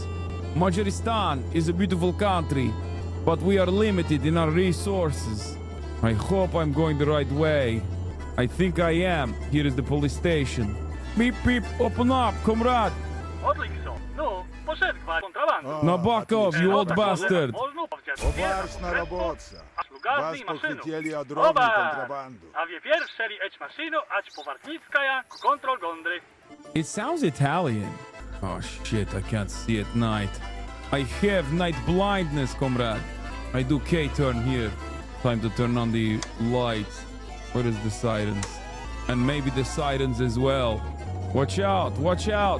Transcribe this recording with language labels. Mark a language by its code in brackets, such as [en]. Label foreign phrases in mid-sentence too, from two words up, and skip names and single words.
[en] Majoristan is a beautiful country, but we are limited in our resources. I hope I'm going the right way. I think I am. Here is the police station. Beep beep, open up, comrade. No, poszedł kontrabandu. Now back off, you old bastard. Oparsna robotca. Was pochwytili od drogi Oba! kontrabandu. A wie pierwszeli eć maszynu, ać powartnickaja, kontrol gondry. It sounds Italian. Oh shit, I can't see at night. I have night blindness, comrade. I do K-turn here. Time to turn on the lights. What is the sirens? And maybe the sirens as well. Watch out, watch out.